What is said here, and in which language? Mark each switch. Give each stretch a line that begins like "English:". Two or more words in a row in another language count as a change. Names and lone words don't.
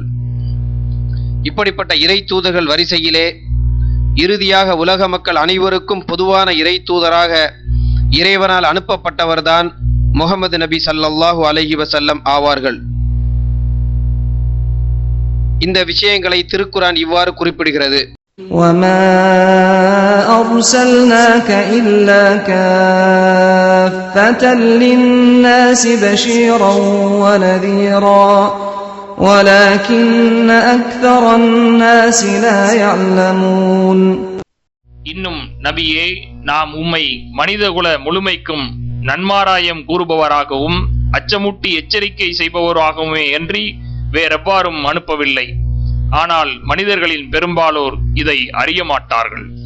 Tamil: இப்படிப்பட்ட இறை தூதர்கள் வரிசையிலே இறுதியாக உலக மக்கள் அனைவருக்கும் பொதுவான இறை தூதராக இறைவனால் அனுப்பப்பட்டவர்தான் முஹம்மது நபி
Arabic: صلى الله عليه وسلم
Tamil: ஆவார்கள். இந்த விஷயங்களை திருக்குர்ஆன் இவ்வாறு குறிப்பிடுகிறது:
Arabic: وَمَا أَرْسَلْنَاكَ إِلَّا كَافَّةً لِلنَّاسِ بَشِيرًا وَنَذِيرًا وَلَكِنَّ أَكْثَرَ النَّاسِ لَا يَعْلَمُونَ.
Tamil: இன்னும் நபியே, நாம் உம்மை மனிதகுல முழுமைக்கும் நன்மாராயம் கூறுபவராகவும் அச்சமூட்டி எச்சரிக்கை செய்பவராகவுமே அன்றி வேறெவ்வாறும் அனுப்பவில்லை. ஆனால் மனிதர்களின் பெரும்பாலோர் இதை அறிய மாட்டார்கள்.